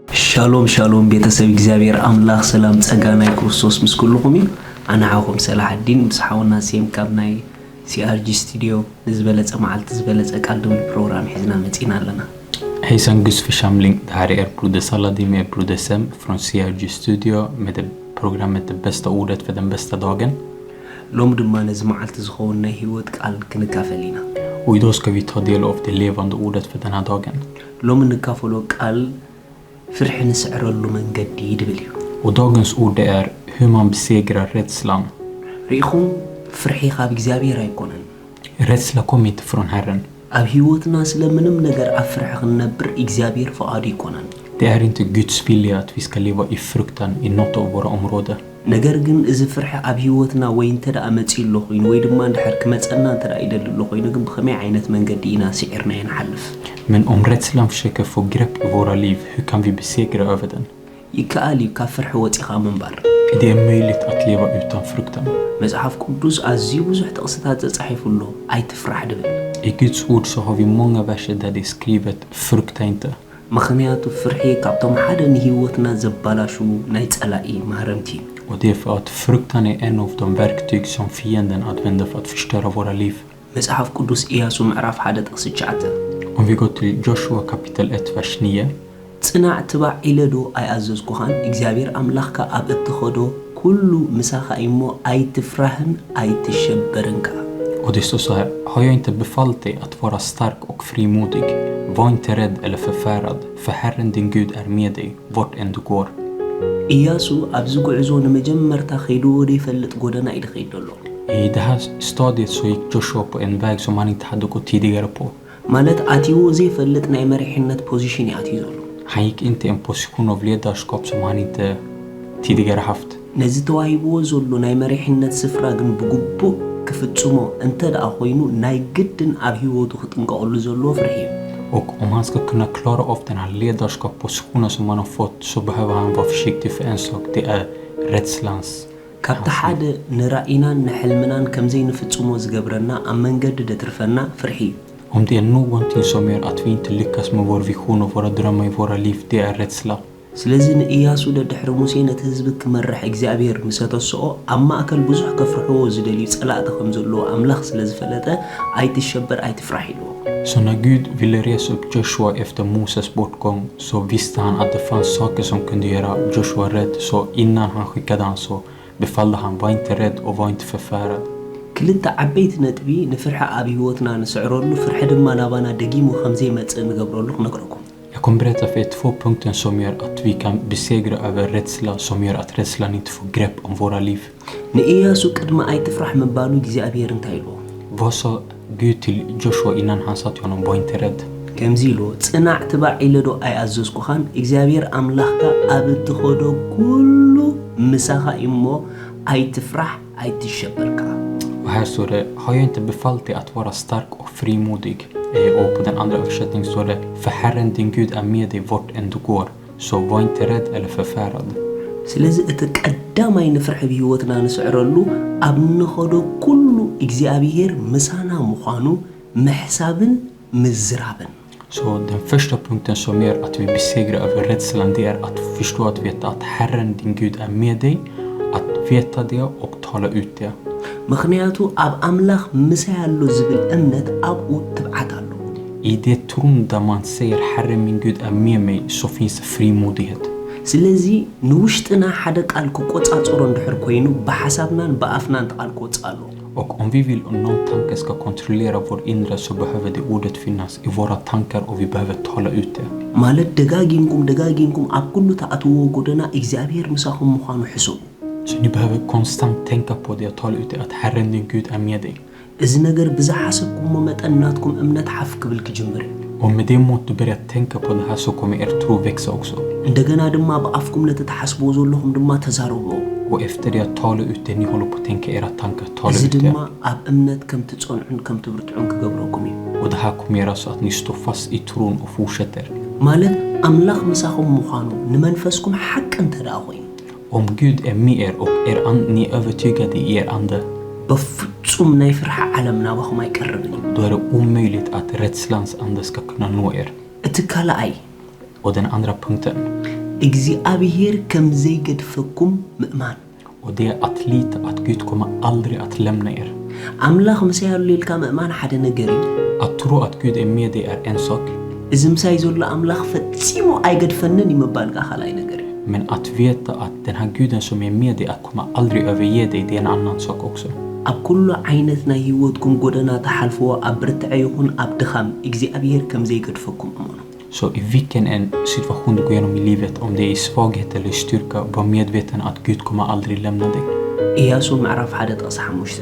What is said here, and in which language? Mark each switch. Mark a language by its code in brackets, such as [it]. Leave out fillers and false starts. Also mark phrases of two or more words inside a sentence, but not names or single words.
[he] שלום שלום [ti] بيتسب እግዚአብሔር አምላክ ሰላም ጸጋና ክርስቶስ ምስኩልኩም አና አሁን ሰላህ الدين مسحاونا سيم ካብናይ ሲአርጂ ስቱዲዮ ዝበለጸ ማዓልት ዝበለጸ ቃል ደም ፕሮግራም ሒዝና መጽና ኣለና [sv] Hejsan Gus församling, det här är Broder Saladin med Broder Sem från CRG Studio med programmet Det bästa ordet för den bästa dagen. [ti] Lom ድማ ነዝ ማዓልት ዝኸውን ህይወት ቃል ክንካፈሊና [sv] Och idag ska vi ta del av det levande ordet för den här dagen. [ti] ሎም ንካፈሎ ቃል ፍርሕ ንስዕረሉ መንገዲ ይድብል እዩ [sv] Och dagens ord det är hur man besegrar rädslan. [ti] ሪኹም ፍርሒ ካብ እግዚአብሔር ኣይኮነን [sv] Rädsla kommer inte från Herren. [ti] ኣብ ህይወትና ስለምንም ነገር ኣፍርሕ ክንነብር እግዚአብሔር ፈቃዱ ይኮነን [sv] Det är inte Guds vilja att vi ska leva i fruktan i något av våra områden. [ti] ነገር ግን እዚ ፍርሕ ኣብ ህይወትና ወይ እንተዳ መጽኢሎ ኮይኑ ወይ ድማ እንድሕር ክመጸና እንተዳ ይደልሎ ኮይኑ ግን ብኸመይ ዓይነት መንገዲ ኢና ሲዕርና ይንሓልፍ [sv] Men om rädslan försöker få grepp i våra liv, hur kan vi besegra över den? [ti] ይከኣል እዩ ካብ ፍርሒ ወፂኻ ምንባር [sv] Det är möjligt att leva utan fruktan. [ti] መጽሓፍ ቅዱስ ኣዝዩ ብዙሕ ጥቕስታት ተጻሒፉሎ ኣይትፍራሕ ድብል [sv] I Guds ord så har vi många verser där det är skrivet frukta inte. [ti] ምክንያቱ ፍርሒ ካብቶም ሓደ ንህይወትና ዘባላሹ ናይ ጸላኢ ማህረምቲ [sv] Och det är för att fruktan är en av de verktyg som fienden använder för att förstöra våra liv. [ti] መጽሓፍ ቅዱስ ኢያሱ ምዕራፍ 1 ጥቕስ 9 [sv] Om vi går till Joshua kapitel 1 vers 9. [ti] ጽናዕ ትባዕ ኢለዶ ኣይኣዘዝኩኻን እግዚአብሔር ኣምላኽካ ኣብ እትኸዶ ኩሉ ምሳኻ እሞ ኣይትፍራህን ኣይትሸበርንካ [sv] Och det står så här: har jag inte befallt dig att vara stark och frimodig? Var inte rädd eller förfärad, för Herren din Gud är med dig vart än du går. [ti] ኢያሱ ኣብዚ ጉዕዞ ንመጀመርታ ኸይዱ ወደ ይፈልጥ ጎደና ኢሉ ኸይደሎ [sv] I det här stadiet så gick Joshua på en väg som han inte hade gått tidigare på. [ti] ማለት ኣቲዎ ዘይፈልጥ ናይ መሪሕነት ፖዚሽን ኣቲዩ ዘሎ [sv] Han gick inte i en position av ledarskap som han inte tidigare haft. [ti] ነዚ ተዋሂብዎ ዘሎ ናይ መሪሕነት ስፍራ ግን ብግቡእ ክፍጽሞ እንተዳ ኮይኑ ናይ ግድን ኣብ ህይወቱ ክጥንቀቀሉ ዘሎ ፍርሒ [sv] Och om han ska kunna klara av den här ledarskapspositionen som han har fått så behöver han vara försiktig för en sak, det är rädslans. [ti] ካብቲ ሓደ ንራኢናን ንሕልምናን ከምዘይ ንፍጽሞ ዝገብረና ኣብ መንገዲ ደትርፈና ፍርሒ [sv] Om det är någonting som gör att vi inte lyckas med vår vision och våra drömmar i våra liv, det är rädsla. [ti] ስለዚ ንኢያሱ ደድሕሪ ሙሴ ነቲ ህዝቢ ክመርሕ እግዚአብሔር ምሰተስኦ ኣብ ማእከል ብዙሕ ከፍርሕዎ ዝደልዩ ጸላእቲ ከም ዘለዎ ኣምላኽ ስለ ዝፈለጠ ኣይትሸበር ኣይትፍራሕ ኢልዎ [sv] Så när Gud ville resa upp Joshua efter Moses bortgång så visste han att det fanns saker som kunde göra Joshua rädd. Så innan han skickade han så befallde han, var inte rädd och var inte förfärad. [ti] ክልተ ዓበይቲ ነጥቢ ንፍርሒ ኣብ ህይወትና ንስዕረሉ ፍርሒ ድማ ናባና ደጊሙ ከምዘይ መጽእ ንገብረሉ ክነግረኩም [sv] Jag kommer berätta för er 2 punkter som gör att vi kan besegra över rädsla, som gör att rädslan inte får grepp om våra liv. [ti] ንኢያሱ ቅድማ ኣይትፍራሕ ምባሉ እግዚአብሔር እንታይ ኢልዎ [sv] Vad sa Gud till Joshua innan han sa till honom, var inte rädd? [ti] ከምዚ ኢልዎ ጽናዕ ትባዕ ኢለዶ ኣይኣዘዝኩኻን እግዚአብሔር ኣምላኽካ ኣብ እትኸዶ ኩሉ ምሳኻ እሞ ኣይትፍራሕ ኣይትሸበርካ [sv] Och här står det, har jag inte befallt dig att vara stark och frimodig? Och på den andra översättningen står det, för Herren din Gud är med dig vart än du går. Så var inte rädd eller förfärad. [ti] ስለዚ እቲ ቀዳማይ ንፍርሒ ብህይወትና ንስዕረሉ ኣብ ንኸዶ ኩሉ እግዚአብሔር ምሳና ምዃኑ ምሕሳብን ምዝራብን [sv] Så den första punkten som gör att vi besegrar över rädslan, det är att förstå att veta att Herren din Gud är med dig. Att veta det och tala ut det. [ti] ምክንያቱ ኣብ ኣምላኽ ምሳ ያሎ ዝብል እምነት ኣብኡ ትብዓት ኣሎ [sv] I det tron där man säger Herren min Gud är med mig så finns det frimodighet. [ti] ስለዚ ንውሽጥና ሓደ ቃል ክቆጻጽሮ እንድሕር ኮይኑ በሐሳብናን በአፍናን ቃል ቆጻሎ [sv] Och om vi vill att någon tanke ska kontrollera vår inre så behöver det ordet finnas i våra tankar och vi behöver tala ut det. [ti] ማለት ደጋጊንኩም ኣብ ኩሉ ተኣትዎ ጎደና እግዚአብሔር ምሳኹም ምዃኑ ሕሱቡ [sv] Så ni behöver konstant tänka på det och tala ut det att Herren din Gud är med dig. [ti] እዚ ነገር ብዛሓሰብኩሞ መጠን ናትኩም እምነት ሓፍ ክብል ክጅምር [sv] Och med det mått du börjar tänka på det här så kommer er tro växa också. [ti] እንደገና ድማ በአፍኩም ነቲ ተሓስቦ ዘለኹም ድማ ተዛረቡ [sv] Och efter det att tala ut det ni håller på att tänka era tankar, tala [ti] እዚ [sv] ut det. [ti] ድማ ኣብ እምነት ከም ትጸንዑን ከም ትብርትዑን ክገብረኩም እዩ [sv] Och det här kommer göra så att ni står fast i tron och fortsätter. [ti] ማለት ኣምላኽ ምሳኹም ምዃኑ ንመንፈስኩም ሓቅ እንተደኣ ኮይኑ [sv] Om Gud är med er och ni är övertygade i er ande, [ti] በፍጹም ናይ ፍርሓ ዓለም ናባኹም ኣይቀርብን እዩ [sv] då är det omöjligt att rädslans ande ska kunna nå er. [ti] እቲ ካልኣይ [sv] Och den andra punkten, [ti] እግዚአብሔር ከም ዘይገድፈኩም ምእማን [sv] Och det är att lita att Gud kommer aldrig att lämna er. [ti] አምላኽ ምሳያሉ ሌልካ ምእማን ሓደ ነገር እዩ [sv] Att tro att Gud är med dig är en sak. [ti] እዚ ምሳይ ዘሎ አምላኽ ፈጺሙ አይገድፈንን ይመባልካ ኻላይ ነገር እዩ [sv] Men att veta att den här Guden som är med dig att kommer aldrig överge dig, det är en annan sak också. [ti] ኣብ ኩሉ ዓይነት ናይ ህይወትኩም ጎደና ተሓልፍዎ ኣብ ብርትዕ ይኹን ኣብ ድኻም እግዚአብሔር ከም ዘይገድፈኩም እመኑ [sv] Så i vilken en situation du går igenom i livet, om det är i svaghet eller i styrka, var medveten att Gud kommer aldrig lämna dig. [ti] ኢያሱ ምዕራፍ 1 ጥቕስ 5